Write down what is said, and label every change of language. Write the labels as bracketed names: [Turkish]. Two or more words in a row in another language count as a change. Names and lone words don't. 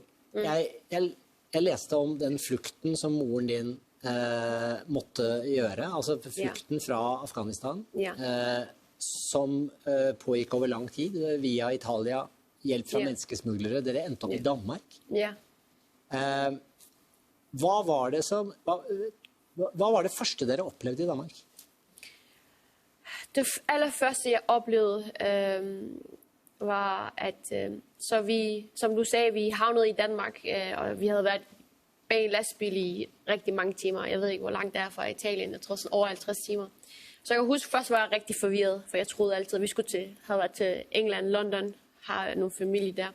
[Norwegian] Jeg leste om den flukten som moren din måtte gjøre, altså flukten fra Afghanistan, som pågikk over lang tid via Italia, hjelp fra menneskesmuglere. Dere endte opp i Danmark. Ja. Hva var det første dere opplevde i Danmark? [Danish] Det allerførste, jeg oplevede, var, at så vi, som du sagde, vi havnede i Danmark, og vi havde været bag en lastbil i rigtig mange timer. Jeg ved ikke, hvor langt det er fra Italien. Jeg tror sådan over 50 timer. Så jeg kan huske, først var jeg rigtig forvirret, for jeg troede altid, at vi havde været til England, London, har nogle familie der.